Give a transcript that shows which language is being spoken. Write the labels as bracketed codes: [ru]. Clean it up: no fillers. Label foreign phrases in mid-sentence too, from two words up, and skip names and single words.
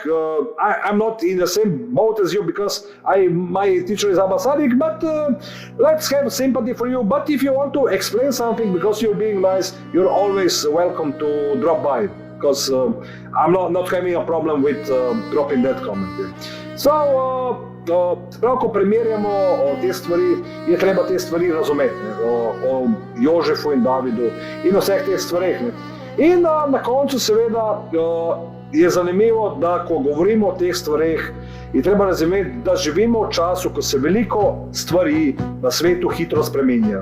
[en] I'm not in the same boat as you because my teacher is Abba Sadiq, but let's have sympathy for you. But if you want to explain something because you're being nice, you're always welcome to drop by because I'm not having a problem with dropping that comment here. So, [sl] prav, ko primerjamo te stvari, je treba te stvari razumeti, o Jožefu in Davidu in o vseh teh stvareh. In na koncu seveda je zanimivo, da ko govorimo o teh stvareh, je treba razumeti, da živimo v času, ko se veliko stvari na svetu hitro spreminja.